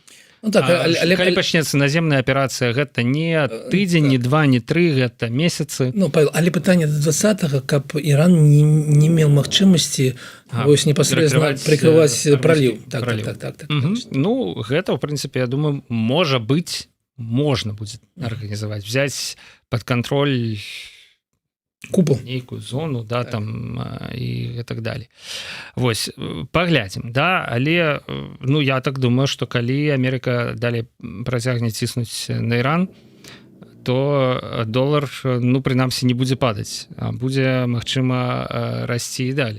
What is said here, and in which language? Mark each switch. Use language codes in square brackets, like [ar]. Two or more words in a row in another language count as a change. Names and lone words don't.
[be] Калі пачнецца наземная аперацыя, гэта не тыдзень, не 2, не 3, гэта месяцы. Павел, але пытанне до 20-го, каб Іран не меў магчымасці вось непасрэдна прыкрываць праліў. Так. Гэта, в прынцыпе, я думаю, можа быць, можна будзе арганізаваць, [ru] взять под контроль купол, [be] нейкую зону, да, там і так далее. Вось, паглядзім, да, але я так думаю, што калі Амерыка далей працягне ціснуць на Іран, то долар, прынамсі, не будзе падаць, а будзе, магчыма, расці і далей.